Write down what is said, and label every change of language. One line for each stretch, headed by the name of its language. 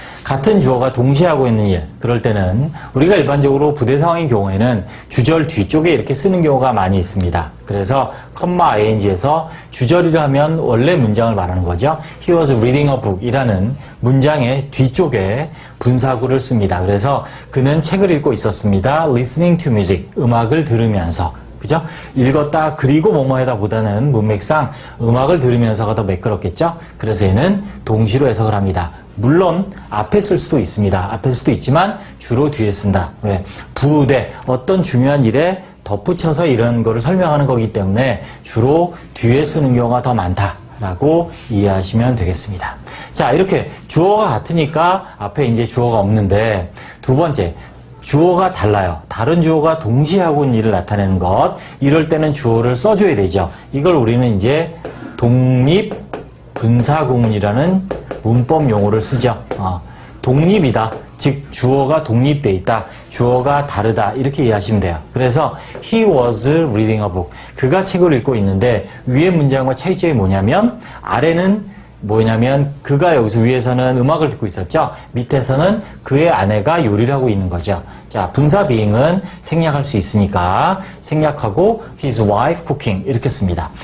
Korean: 같은 주어가 동시에 하고 있는 일, 그럴 때는 우리가 일반적으로 부대상의 경우에는 주절 뒤쪽에 이렇게 쓰는 경우가 많이 있습니다. 그래서 컴마 ing에서 주절이라 하면 원래 문장을 말하는 거죠.
English: He was reading a book
Korean: 이라는 문장의 뒤쪽에 분사구를 씁니다. 그래서 그는 책을 읽고 있었습니다.
English: Listening to music,
Korean: 음악을 들으면서. 그죠? 읽었다 그리고 뭐뭐하다 보다는 문맥상 음악을 들으면서가 더 매끄럽겠죠? 그래서 얘는 동시로 해석을 합니다. 물론 앞에 쓸 수도 있습니다. 앞에 쓸 수도 있지만 주로 뒤에 쓴다. 왜? 부대, 어떤 중요한 일에 덧붙여서 이런 거를 설명하는 거기 때문에 주로 뒤에 쓰는 경우가 더 많다라고 이해하시면 되겠습니다. 자, 이렇게 주어가 같으니까 앞에 이제 주어가 없는데 두 번째, 주어가 달라요. 다른 주어가 동시에 하고 있는 일을 나타내는 것. 이럴 때는 주어를 써줘야 되죠. 이걸 우리는 이제 독립 분사구문이라는 문법 용어를 쓰죠. 독립이다. 즉 주어가 독립돼 있다. 주어가 다르다. 이렇게 이해하시면 돼요.
English: 그래서 he was reading a book.
Korean: 그가 책을 읽고 있는데 위의 문장과 차이점이 뭐냐면 아래는 뭐냐면 그가 여기서 위에서는 음악을 듣고 있었죠. 밑에서는 그의 아내가 요리를 하고 있는 거죠. 자, 분사 being은 생략할 수 있으니까 생략하고
English: his wife cooking
Korean: 이렇게 씁니다.